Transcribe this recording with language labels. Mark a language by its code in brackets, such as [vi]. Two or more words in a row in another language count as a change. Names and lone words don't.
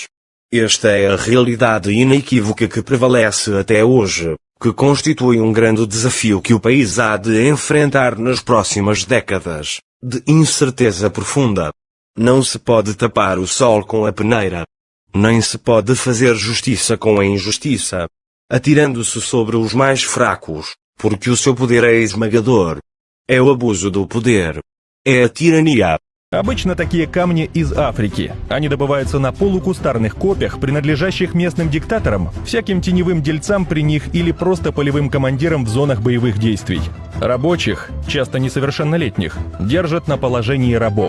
[pt] Esta é a realidade inequívoca que prevalece até hoje, que constitui um grande desafio que o país há de enfrentar nas próximas décadas, de incerteza profunda. Não se pode tapar o sol com a peneira. Nem se pode fazer justiça com a injustiça, atirando-se sobre os mais fracos, porque o seu poder é esmagador. É o abuso do poder. É a tirania. [ru] Обычно такие камни из Африки. Они добываются на полукустарных копьях, принадлежащих местным диктаторам, всяким теневым дельцам при них или просто полевым командирам в зонах боевых действий. Рабочих, часто несовершеннолетних, держат на положении рабов.